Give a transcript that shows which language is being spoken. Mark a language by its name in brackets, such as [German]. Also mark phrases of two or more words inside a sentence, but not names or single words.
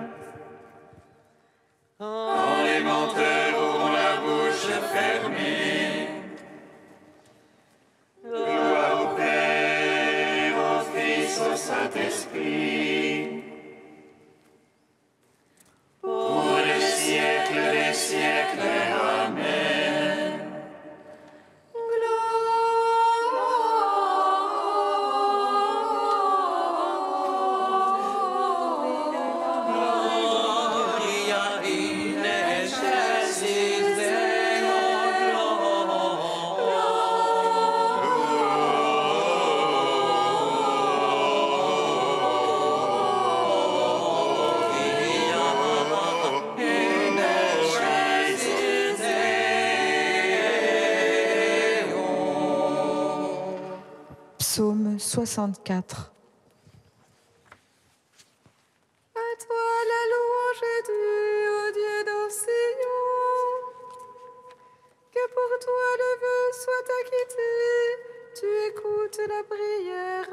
[French] Quand les menteurs auront la bouche fermée. Gloire au Père, au Fils, au Saint-Esprit. Pour les siècles des siècles. Amen. [Latin] Gloria in excelsis Deo. In excelsis Deo. [French] Psaume 64. À toi la louange est due, ô Dieu d'Ancillon. Que pour toi le vœu soit acquitté, tu écoutes la prière.